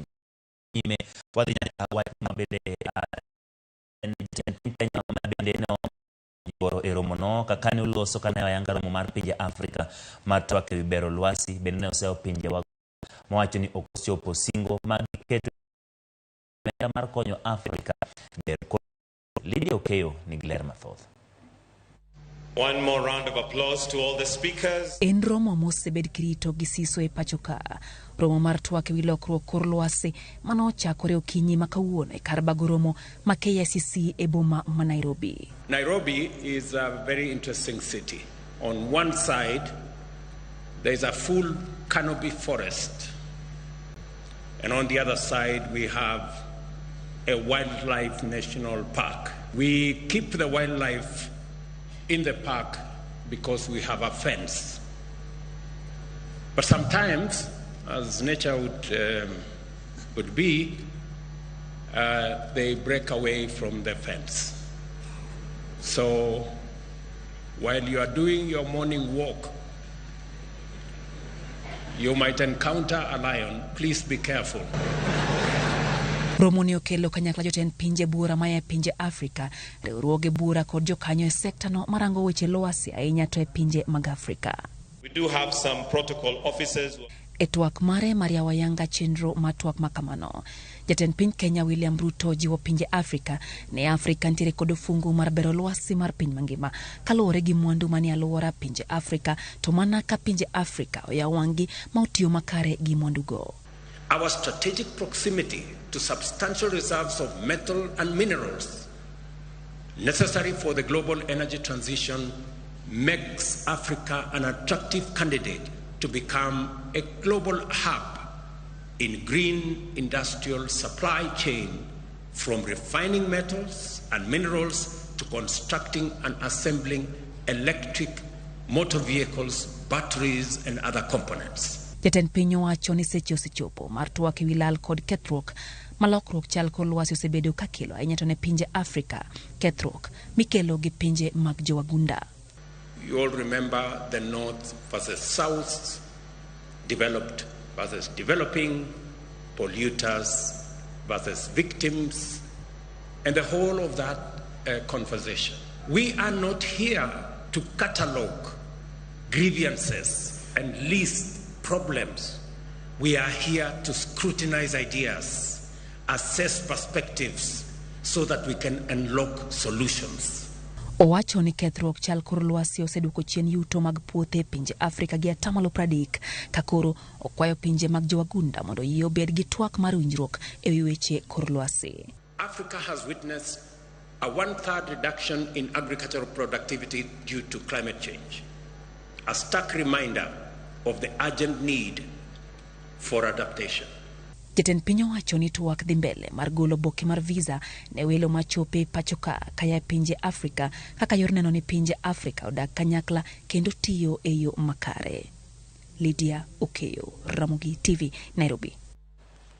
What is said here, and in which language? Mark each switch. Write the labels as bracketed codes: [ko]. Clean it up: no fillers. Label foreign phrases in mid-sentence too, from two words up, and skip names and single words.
[luo] Ime wadhi nyaka wach mabede Kenya mabende no yoro e romo no kaka ne uloso kane ayanga romo mar pinje Afrika mar twak ewi bero lwasi bende ne oseo pinje wa mowacho ni okosiopo singo mag keto mar konyo Afrika ber Lydia Okeyo ni gler mathoth. [en] One more round of applause to all the speakers. [luo] En romo mosebed kirito gi siso e pachoka. Romo mar twak ewi lokruok kor lwasi mano ochakore okinyi ma kawuono e kar bago romo ma KICC e boma ma Nairobi. [en] Nairobi is a very interesting city. On one side, there is a full canopy forest. And on the other side, we have a wildlife national park. We keep the wildlife in the park because we have a fence. But sometimes, as nature would be, they break away from the fence. So while you are doing your morning walk, you might encounter a lion. Please be careful. [luo] Romo ni okelo kanyakla jotend pinje bura maya pinje Afrika, riwruoge bura kod jokanyo e sekta no marango weche lwasi ahinya to e pinje mag Afrika. [en] We do have some protocol officers. [luo] E twak mare Maria Wayanga chenro matwak makamano. Jatend piny Kenya William Ruto jiwo pinje Afrika ne Afrika ntiere kod fungu mar bero lwasi mar piny mangima kaluwore gi mwandu mani aluora pinje Afrika to mana ka pinje Afrika oyawangi ma otiyo makare gi mwandu go. [en] Our strategic proximity to substantial reserves of metal and minerals necessary for the global energy transition makes Africa an attractive candidate to become a global hub in green industrial supply chain, from refining metals and minerals to constructing and assembling electric motor vehicles, batteries and other components. [luo] Jatend piny owacho ni seche osechopo mar twak ewi lal kod kethruok malokruok chal kor lwasi osebedo ka kelo ahinya to ne pinje Afrika kethruok mikelo gi pinje mag jowagunda. [en] You all remember the North versus South, developed versus developing, polluters versus victims, and the whole of that conversation. We are not here to catalogue grievances and list problems. We are here to scrutinize ideas, assess perspectives, so that we can unlock solutions. [luo] Owacho ni kethruok chal kor lwasi oseduoko chien yuto mag puothe pinje Afrika gi 30% ka koro okwayo pinje mag jowagunda mondo yie obed gi twak mar winjruok e wi weche kor lwasi. [en] Africa has witnessed a 1/3 reduction in agricultural productivity due to climate change, a stark reminder of the urgent need for adaptation. [luo] Jatend piny owacho ni twak dhi mbele mar golo boke mar visa ne welo machope pachoka kaya pinje Afrika kaka yor neno ni pinje Afrika odak kanyakla kendo tiyo e yo makare. Lydia Okeyo, Ramogi TV, Nairobi.